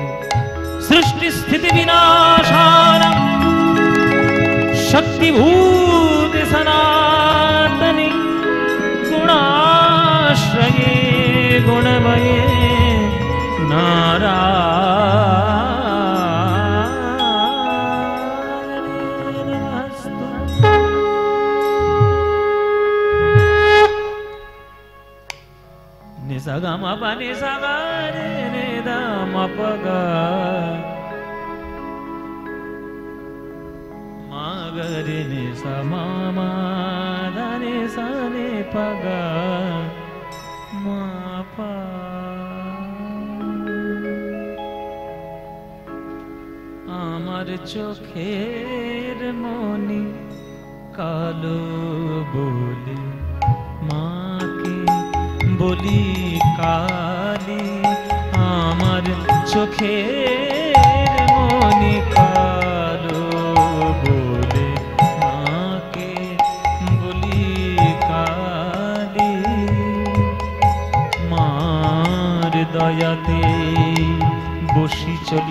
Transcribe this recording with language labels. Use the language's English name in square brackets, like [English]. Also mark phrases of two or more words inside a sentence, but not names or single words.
[Sanskrit] সৃষ্টি স্থিতি বিনাশান শক্তিভূতে সনাতনী গুণাশ্রয়ে গুণময়ে নারায়ণী নমস্তুতে। నిసగమ పని సగరి నిదమ పగ మాగరి నిస మామ దని సని పగ మా పా। [Bangla] আমার চোখের মনি কালো বলে মাকে বলি কালি, আমার চোখের মনি কালো বলে মাকে বলি কালি, মার দয়াতে বসি চলি।